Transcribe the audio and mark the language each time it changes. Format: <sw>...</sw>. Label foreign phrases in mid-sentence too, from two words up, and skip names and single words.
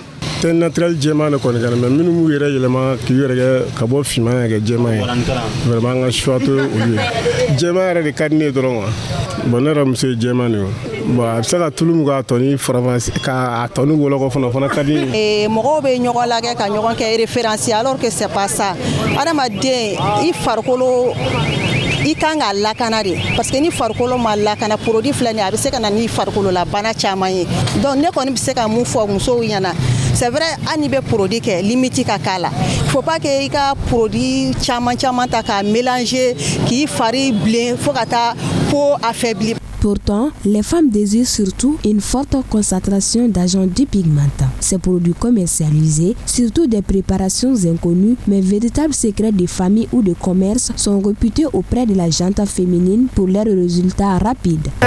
<bm>tɛ naturel jɛman de kɔni kana mɛ minnu b'u yɛrɛ yɛlɛma k'i yɛrɛ kɛ ka bɔ finman ya kɛ jɛman ye</bm> <fr>vraiment an ka choix</fr> <bm>to olu ye jɛman yɛrɛ de ka di ne ye dɔrɔn quoi bon ne yɛrɛ muso ye jɛman de ye bon a bɛ se ka tulu min k'a tɔni faranfasi k'a tɔni wɔlɔkɔ fana o fana ka di n ye. Mɔgɔw bɛ ɲɔgɔn lagɛ ka ɲɔgɔn kɛ référence</bm> <fr>alors que c'est pas ça</fr> <bm>adamaden i farikolo i kan ka lakana de parce que ni farikolo ma lakana produit filɛ nin ye a bɛ se ka na ni farikolo la bana caman ye donc ne kɔni bɛ se ka mun fɔ musow ɲɛna</bm> <fr>c'est vrai</fr> <bm>hali n'i bɛ produit kɛ limite ka k'a la</bm> <fr>il faut pas que</fr> <bm>i ka produit caman ta k'a mélanger k'i fari bilen fo ka taa</bm> <fr>peau affaiblie. Pourtant, les femmes désirent surtout une forte concentration d'agents dépigmentants. Ces produits commercialisés, surtout des préparations inconnues, mais véritables secrets de famille ou de commerce, sont réputés auprès de la gente féminine pour leurs résultats rapides.</fr>